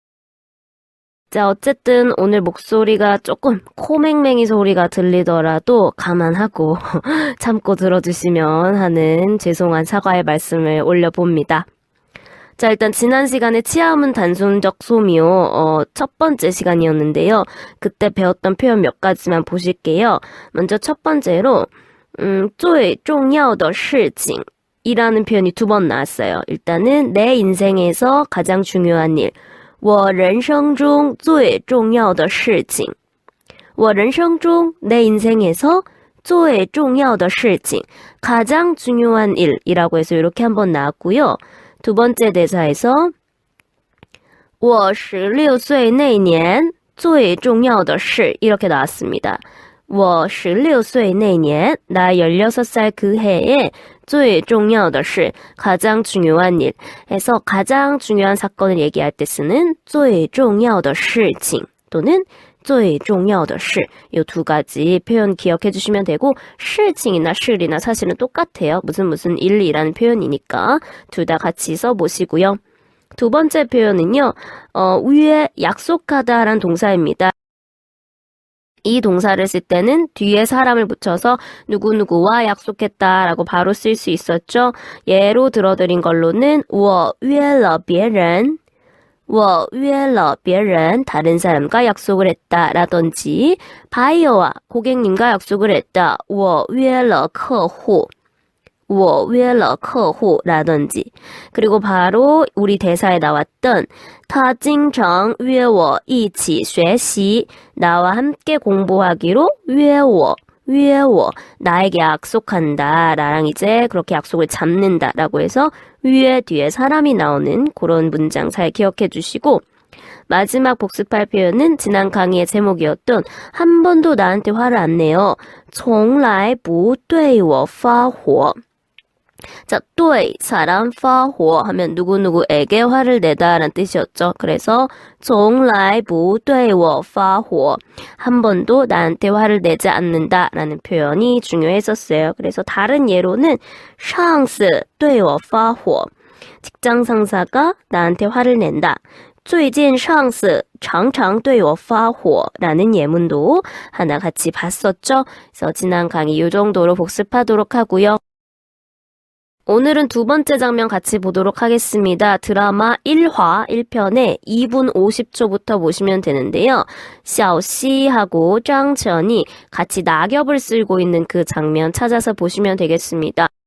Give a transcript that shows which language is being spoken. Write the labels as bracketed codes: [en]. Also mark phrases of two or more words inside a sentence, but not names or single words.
[ko] 자, 어쨌든 오늘 목소리가 조금 코맹맹이 소리가 들리더라도 감안하고 참고 들어주시면 하는 죄송한 사과의 말씀을 올려봅니다. 자, 일단 지난 시간에 치아음은 단순적 소미오 첫 번째 시간이었는데요. 그때 배웠던 표현 몇 가지만 보실게요. 먼저 첫 번째로 [zh] 最重要的事情 [ko] 이라는 표현이 두 번 나왔어요. 일단은 내 인생에서 가장 중요한 일 [zh] 我人生中最重要的事情我人生中 [ko] 내 인생에서 [zh] 最重要的事情 [ko] 가장 중요한 일이라고 해서 이렇게 한번 나왔고요. 두 번째 대사에서 [zh] 我16岁那年最重要的事 [ko] 이렇게 나왔습니다. [zh] 我16岁那年 [ko] 나 16살 그 해에 [zh] 最重要的事 [ko] 가장 중요한 일 해서 가장 중요한 사건을 얘기할 때 쓰는 [zh] 最重要的事情 [ko] 또는 [zh] 最重要的事 [ko] 이 두 가지 표현 기억해 주시면 되고 事情 이나 事이나 사실은 똑같아요. 무슨 일이라는 표현이니까 둘 다 같이 써보시고요. 두 번째 표현은요. 위에 약속하다라는 동사입니다. 이 동사를 쓸 때는 뒤에 사람을 붙여서 누구누구와 약속했다라고 바로 쓸 수 있었죠. 예로 들어드린 걸로는 [zh] 我约了别人我约了别人 [ko] 다른 사람과 약속을 했다 라든지 바이어와 고객님과 약속을 했다 [zh] 我约了客户我约了客户 [ko] 라든지 그리고 바로 우리 대사에 나왔던 [zh] 他经常约我一起学习 [ko] 나와 함께 공부하기로 [zh] 约我 [ko] 나에게 약속한다 나랑 이제 그렇게 약속을 잡는다 라고 해서 위에 뒤에 사람이 나오는 그런 문장 잘 기억해 주시고 마지막 복습할 표현은 지난 강의의 제목이었던 한 번도 나한테 화를 안 내요 [zh] 从来不对我发火 [ko] 자, 对 사람 发火 하면 누구누구에게 화를 내다라는 뜻이었죠. 그래서 [zh] 从来不对我发火 [ko] 한 번도 나한테 화를 내지 않는다라는 표현이 중요했었어요. 그래서 다른 예로는 [zh] 上司对我发火 [ko] 직장 상사가 나한테 화를 낸다. [zh] 最近上司常常对我发火 [ko] 라는 예문도 하나 같이 봤었죠. 그래서 지난 강의 이 정도로 복습하도록 하고요. 오늘은 두 번째 장면 같이 보도록 하겠습니다. 드라마 1화 1편에 2분 50초부터 보시면 되는데요. 샤오씨하고 장천이 같이 낙엽을 쓸고 있는 그 장면 찾아서 보시면 되겠습니다.